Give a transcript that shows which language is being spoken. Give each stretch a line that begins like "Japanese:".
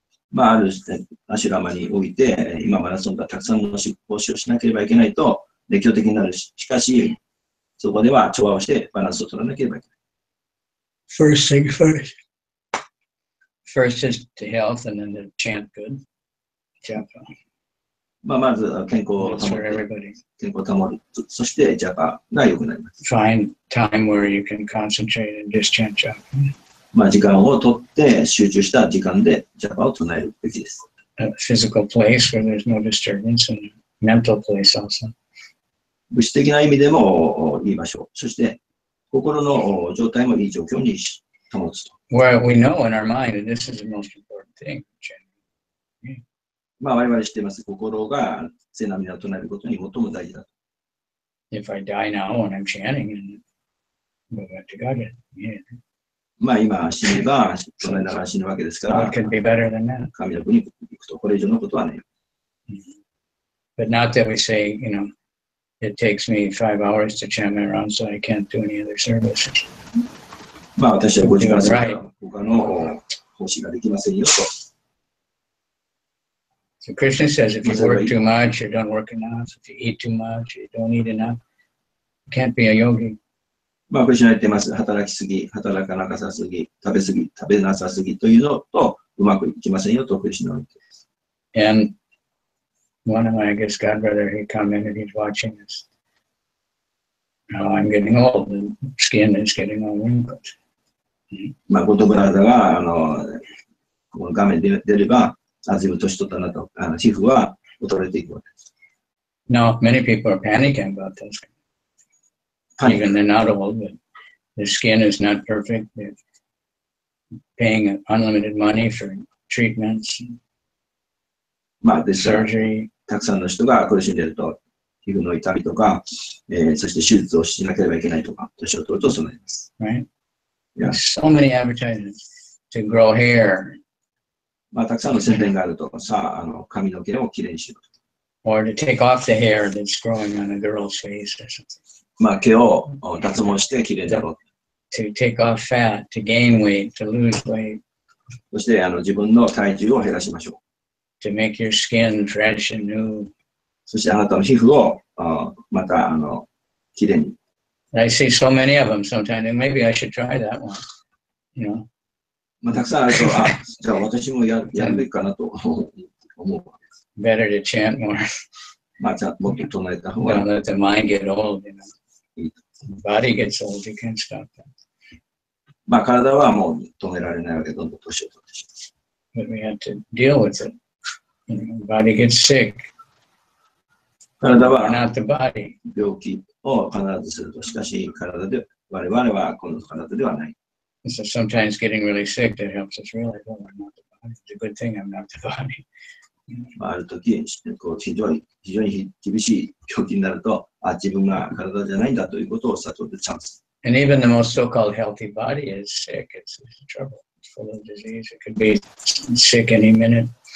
Japanese: まあ、あるアシュラマにおいて、今マラソンがたくさんの奉仕をしなければいけないと、熱狂的になるし、しかし、そこでは調和をしてバランスを取らなければいけない。
English: First thing first. First is to health and then to chant good. Japa.
Japanese: まあ、まず健康を保る。そしてジャパが良くなります。
English: Find time where you can concentrate and just chant japa.
Japanese: まあ、時間をとって集中した時間でジャパを唱えるべきです。
English: A physical place where there's no disturbance and a mental place also.
Japanese: 物質的な意味でもいい場所。そして心の状態もいい状況に保つと。
English: Where we know in our mind that this is the most important thing.
Japanese: まあ、我々知っています。心が聖な皆を唱えることに最も大事だと。
English: If I die now when I'm chanting and go back to God, yeah.
Japanese: まあ今死ねば唱えながら死ぬわけですから、
English: What could be better than that?
Japanese: 神の国に行くと、これ以上のことはない。
English: But not that we say, it takes me 5 hours to chant my round, so I can't do any other service.
Japanese: まあ私は5時間しか他の奉仕ができませんよと。
English: So Krishna says if you work too much, you don't work enough. If you eat too much, you don't eat enough. You can't be a yogi.
Japanese: まあ、クリシュナ言ってます。働きすぎ、働かなさすぎ、食べすぎ、食べなさすぎというのとうまくいきませんよとクリシュナは言っています。
English: And one of my, I guess, godbrother, he commented, he's watching this. Now I'm getting old, the skin is getting all wrinkled.
Japanese: まあ、ゴッドブラザーが、この画面で出れば、随分年取ったなと、皮膚は衰えていくわけです。
English: No, many people are panicking about this. Even they're not old, but their skin is not perfect. They're paying unlimited money for treatments,
Japanese: まあ、ですから、
English: surgery.
Japanese: たくさんの人が苦しんでいると、皮膚の痛みとか、そして手術をしなければいけないとか、年を取るとそうなります。
English: Right? Yeah. So many advertisements to grow hair
Japanese: まあ、たくさんの宣伝があると、さあ、髪の毛をきれいにしろと。
English: or to take off the hair that's growing on a girl's face or something.
Japanese: まあ、毛を脱毛してきれいになろう。
English: To take off fat, to gain weight, to lose weight,
Japanese: そして自分の体重を減らしましょう。
English: to make your skin fresh and new.
Japanese: そしてあなたの皮膚をまたきれいに。
English: I see so many of them sometimes, and maybe I should try that one. You know,
Japanese: まあ、たくさんあると、じゃあ私もやるべきかなと思うわけです。
English: better to chant more.
Japanese: まあ、じゃあもっと唱えた方が
English: Don't let the mind get old, you know.
Japanese: いい。
English: Body gets old, you can't stop that.
Japanese: まあ、体はもう止められないわけで、どんどん年を取ってしまう。
English: But we have to deal with it. You know, body gets sick.
Japanese: 体
English: We're
Japanese: は
English: not the body.
Japanese: 病気を必ずすると。しかし、我々はこの体ではない。
English: So sometimes getting really sick, that helps us realize, oh, I'm not the body. It's a good thing I'm not the body.
Japanese: まあ、あるとき、非常に厳しい病気になると、自分が体じゃないんだということを悟るチャンス。
English: And even the most so-called healthy body is sick. It's in trouble. It's full of disease. It could be sick any minute.